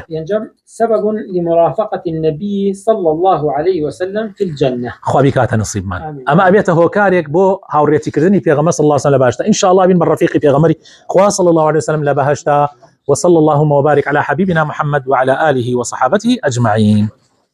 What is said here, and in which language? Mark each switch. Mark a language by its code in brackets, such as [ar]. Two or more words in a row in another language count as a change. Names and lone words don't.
[ar] ينجم سبب لمرافقة النبي صلى الله عليه وسلم في الجنة [ckb] خوا بیکاتە نصیبمان ئەمە ئەبێتە هۆکارێک بۆ هاوڕێتیکردنی پێغەمبەر [ar] صلی الله علیه وسلم [ckb] لە باشتە [ar] ان شاء الله [ckb] بین بەڕەفیقی پێغەمبەری خوا [ar] صلی الله عليه وسلم [ckb] لە بەهەشتا [ar] وصلى اللهم وبارك على حبيبنا محمد وعلى آله وصحابته أجمعين.